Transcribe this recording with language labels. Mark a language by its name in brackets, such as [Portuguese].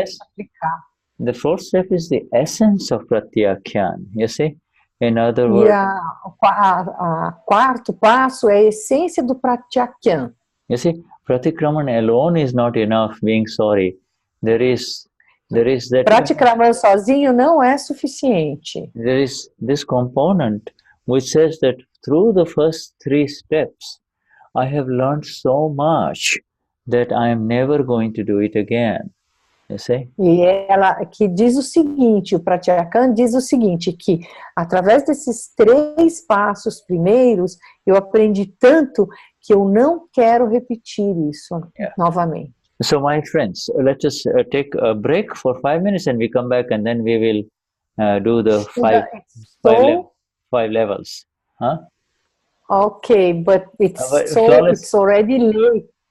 [English] is the fourth step is the essence of pratyakyan, you see? In other words, [Portuguese] a quarto passo é a essência do pratyakyan. [English] You see, pratikraman alone is not enough, being sorry. There is that. [Portuguese] Pratikraman sozinho não é suficiente. [English] There is this component which says that through the first 3 steps, I have learned so much that I am never going to do it again. You see? [Portuguese] E ela que diz o seguinte, o Pratyakyan diz o seguinte, que através desses 3 passos primeiros, eu aprendi tanto que eu não quero repetir isso novamente. [English] So my friends, let us take a break for 5 minutes and we come back and then we will do the 5 levels. Huh? Okay, but it's already late.